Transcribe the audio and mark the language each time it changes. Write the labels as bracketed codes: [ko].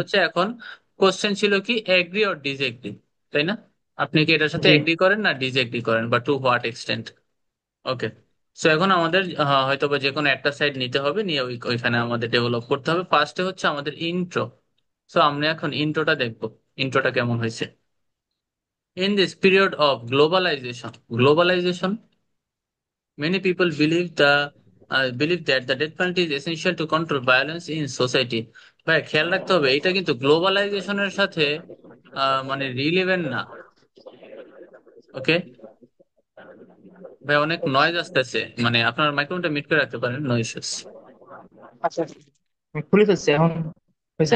[bn] হচ্ছে এখন কোশ্চেন ছিল কি, এগ্রি অর ডিসএগ্রি, তাই না? আপনি কি এটার সাথে জি। এগ্রি করেন না ডিসএগ্রি করেন, বা [en] To what extent? [bn] Okay, so এখন আমাদের হয়তো বা যে কোনো একটা সাইড নিতে হবে, নিয়ে ওইখানে আমাদের ডেভেলপ করতে হবে। ফার্স্টে হচ্ছে আমাদের ইন্ট্রো। সো আমরা এখন ইন্ট্রোটা দেখবো, ইন্ট্রোটা কেমন হয়েছে। [en] In this period of globalisation many people believe that the death penalty is essential to control violence in society. [bn] ভাই খেয়াল রাখতে হবে, এটা কিন্তু গ্লোবালাইজেশনের সাথে মানে রিলেভেন্ট না। ওকে ভাই, অনেক নয়েজ আসতেছে, মানে আপনার মাইক্রোফোনটা মিট করে রাখতে পারেন, নয়েজ। আচ্ছা, আমি খুলে ফেলছি এখন। হয়েছে।